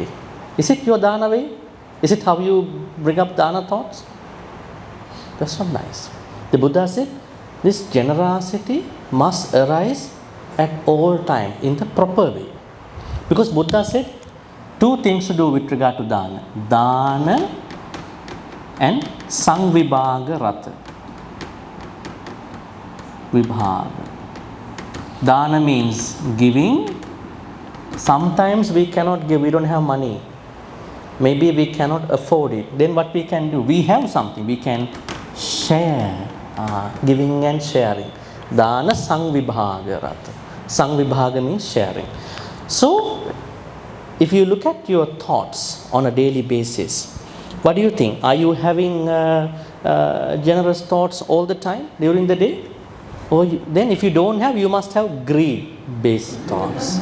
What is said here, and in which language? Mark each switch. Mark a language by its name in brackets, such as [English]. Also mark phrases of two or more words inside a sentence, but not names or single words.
[English] Is it your dana way? Is it how you bring up dana thoughts? That's not nice. The Buddha said, this generosity must arise at all time in the proper way. Because Buddha said, two things to do with regard to dana. [Pali] Dana and samvibhaga rata. [English] Vibhaga. Dana means giving. Sometimes we cannot give, we don't have money. Maybe we cannot afford it. Then what we can do? We have something, we can share. Giving and sharing. [Pali] Dana samvibhaga rata. [English] Samvibhaga means sharing. So, if you look at your thoughts on a daily basis, what do you think? Are you having generous thoughts all the time during the day? Or then if you don't have, you must have greed-based thoughts.